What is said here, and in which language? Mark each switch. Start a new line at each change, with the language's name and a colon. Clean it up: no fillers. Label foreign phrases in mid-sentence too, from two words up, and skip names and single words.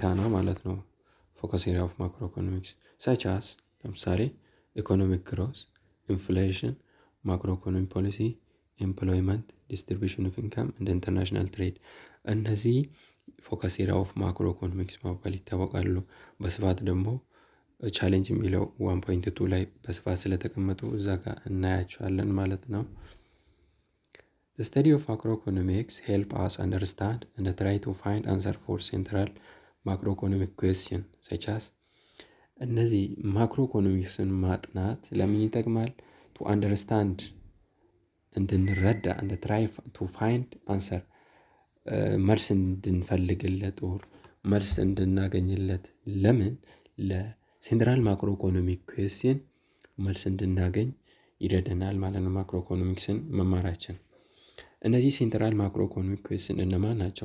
Amharic: ነው ማለት ነው።
English: focus area of macro economics such as ለምሳሌ economic growth, inflation, macro economy policy፣ employment, distribution of income እንደ international trade እነዚህ focus area of macro economics
Amharic: በመባል ይታወቃሉ። በስፋት ደግሞ ቻሌንጅ የሚለው 1.2 ላይ በስፋት ስለተቀመጡ እዛ ጋር እናያቸዋለን ማለት ነው።
English: The study of macroeconomics help us understand and try to find answer for central macroeconomic question such as
Amharic: እነዚህ ማክሮ ኢኮኖሚክስን ማጥናት ለምን ይጠቅማል?
English: to understand
Amharic: እንድንረዳ
English: and try to find answer
Amharic: መልስ እንድንፈልግለት ኦር መልስ እንድናገኝለት ለምን ለሴንትራል ማክሮ ኢኮኖሚክ ኩዌስችን መልስ እንድናገኝ ይረዳናል ማለት ነው። ማክሮ ኢኮኖሚክስን መማራችን። እነዚህ
English: central macro economic question
Amharic: እነማን ናቸው?